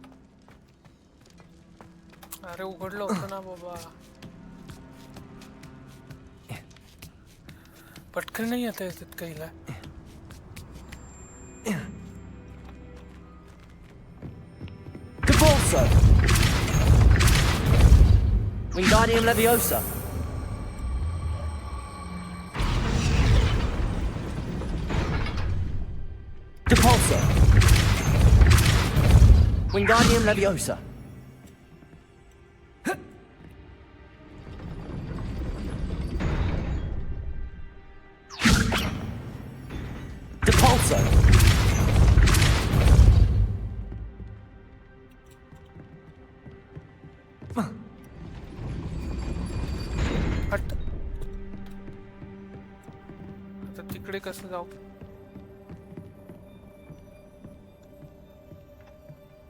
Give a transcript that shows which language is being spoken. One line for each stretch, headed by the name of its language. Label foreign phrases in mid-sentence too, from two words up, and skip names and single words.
Marathi: अरे उघडलं होतं ना बाबा. पटकन नाही येता येत काहीला. Depulso. Wingardium Leviosa. Depulso. Wingardium Leviosa. Depulso. आता तिकडे कसं जाऊ.